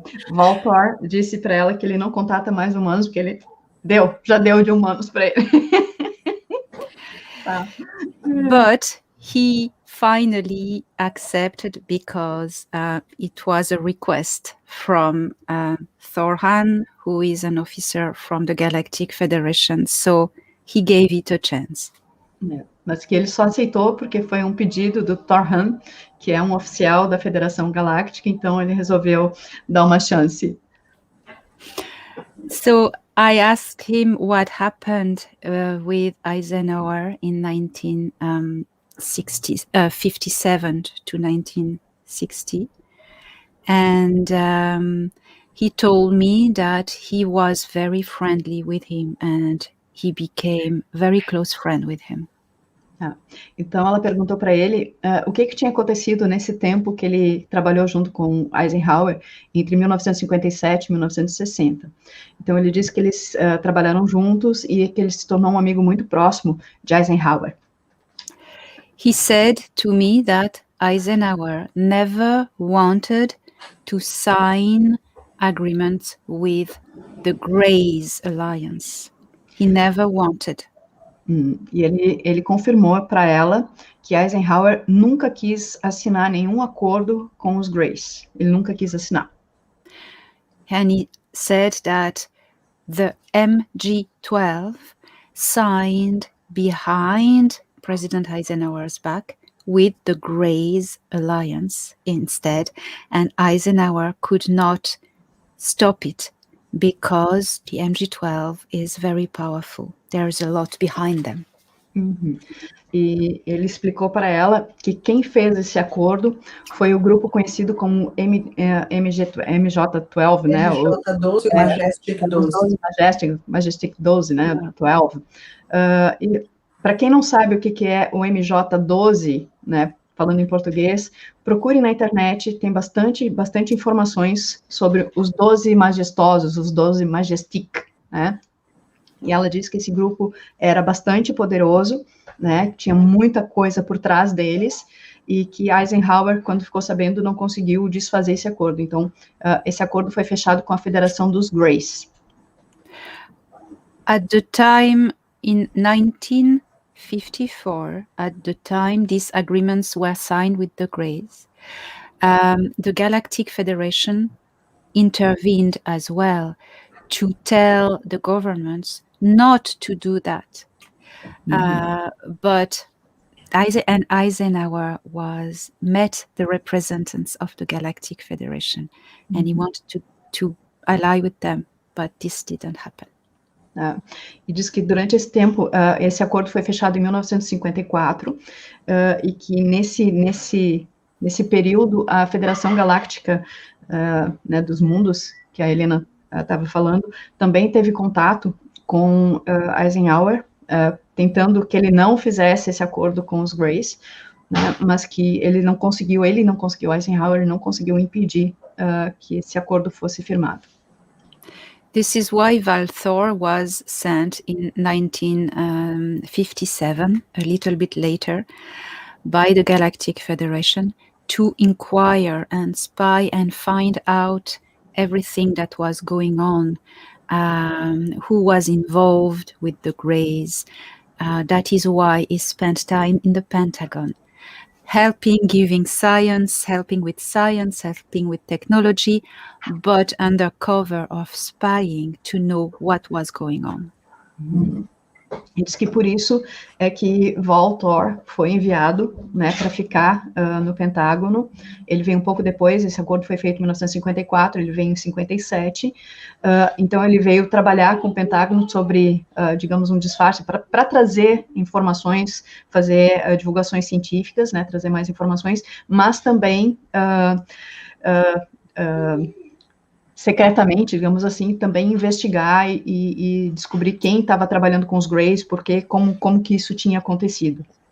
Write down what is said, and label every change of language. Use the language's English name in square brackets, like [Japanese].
[Portuguese] Walter disse para ela que ele não contata mais humanos, porque ele já deu de humanos para ele. [English] But he finally accepted because it was a request from Thorhan, who is an officer from the Galactic Federation, so he gave it a chance. [Portuguese] Mas que ele só aceitou porque foi um pedido do Thorhan, que é um oficial da Federação Galáctica, então ele resolveu dar uma chance. [English] So I asked him what happened with Eisenhower in 1957 to 1960. And he told me that he was very friendly with him and he became very close friend with him. [Portuguese] Então, ela perguntou para ele o que tinha acontecido nesse tempo que ele trabalhou junto com Eisenhower, entre 1957 e 1960. Então, ele disse que eles trabalharam juntos e que ele se tornou um amigo muito próximo de Eisenhower. [English] He said to me that Eisenhower never wanted to sign agreements with the Greys Alliance. He never wanted. [Portuguese] E ele confirmou para ela que Eisenhower nunca quis assinar nenhum acordo com os Greys. Ele nunca quis assinar. [English] And he said that the MG12 signed behind President Eisenhower's back with the Greys Alliance instead, and Eisenhower could not stop it because the MG12 is very powerful. There is a lot behind them. [Portuguese] E ele explicou para ela que quem fez esse acordo foi o grupo conhecido como MJ12, né? MJ12, Majestic 12. Majestic 12, né? 12. E para quem não sabe o que é o MJ12, né? Falando em português, procure na internet, tem bastante informações sobre os 12 majestosos, os 12 Majestic, né? E ela disse que esse grupo era bastante poderoso, né? Tinha muita coisa por trás deles, e que Eisenhower, quando ficou sabendo, não conseguiu desfazer esse acordo. Então, esse acordo foi fechado com a Federação dos Greys. [English] At the time, in 1954, at the time these agreements were signed with the Greys, the Galactic Federation intervened as well to tell the governments not to do that. But Eisenhower met the representatives of the Galactic Federation, and he wanted to ally with them, but this didn't happen. [Portuguese] E diz que durante esse tempo, esse acordo foi fechado em 1954, e que nesse período, a Federação Galáctica, né, dos mundos, que a Helena estava falando, também teve contato com Eisenhower, tentando que ele não fizesse esse acordo com os Greys, né, mas que ele não conseguiu, Eisenhower não conseguiu impedir que esse acordo fosse firmado. [English] This is why Valthor was sent in 1957, a little bit later, by the Galactic Federation to inquire and spy and find out everything that was going on, who was involved with the Greys. That is why he spent time in the Pentagon, giving science, helping with technology, but under cover of spying to know what was going on. [Portuguese] E diz que por isso é que Valthor foi enviado, né, para ficar no Pentágono. Ele veio um pouco depois, esse acordo foi feito em 1954, ele veio em 57, então ele veio trabalhar com o Pentágono sobre, digamos, um disfarce, para trazer informações, fazer divulgações científicas, né, trazer mais informações, mas também secretamente, digamos assim, também investigar e descobrir quem estava trabalhando com os Greys, porque como que isso tinha acontecido.